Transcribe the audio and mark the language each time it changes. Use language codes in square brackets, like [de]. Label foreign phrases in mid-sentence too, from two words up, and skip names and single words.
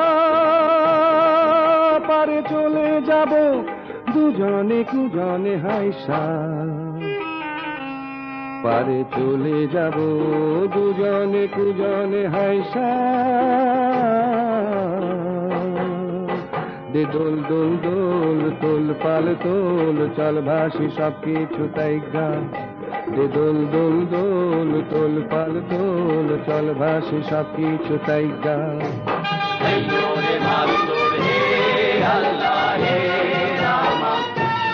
[bn] পারে চলে যাব দুজনে কুজনে হাইসা পারে চলে যাব দুজনে কুজনে হাইসা দে দোল দোল দোল তোল পাল তোল চল ভাসি সব কিছু তাই গা দে দোল দোল দোল তোল পাল তোল চল ভাসি সব কিছু তাই গা [hi] अय्यो रे मारो जोर हे अल्लाह हे रामा